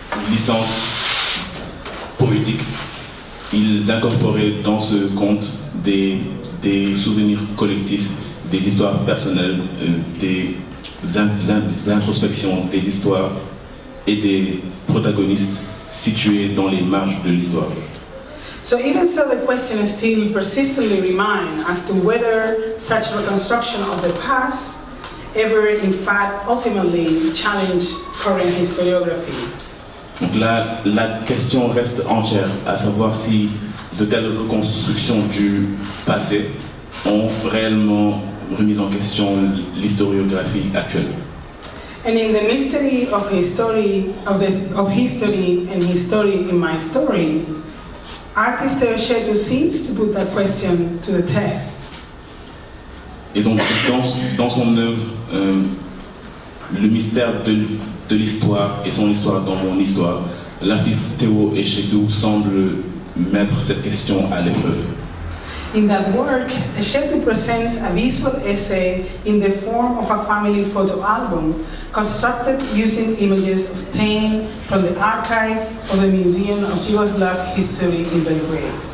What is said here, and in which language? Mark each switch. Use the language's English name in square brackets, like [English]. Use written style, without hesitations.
[French] licence poétique, ils incorporaient dans ce conte des souvenirs collectifs, des histoires personnelles, des introspections, des histoires et des protagonistes situés dans les marges de l'histoire. [English] So even so, the question still persistently remains as to whether such reconstruction of the past ever in fact ultimately challenge current historiography. [French] Donc la question reste entière, à savoir si de telles reconstructions du passé ont réellement remis en question l'historiographie actuelle. [English] And in the mystery of history and history in my story, artist Teoshetu seems to put that question to the test. [French] Et donc dans son œuvre, le mystère de l'histoire et son histoire dans mon histoire, l'artiste Théo Eshetu semble mettre cette question à l'épreuve. [English] In that work, Eshetu presents a visual essay in the form of a family photo album constructed using images obtained from the archive of the Museum of Yugoslav History in Belgrade.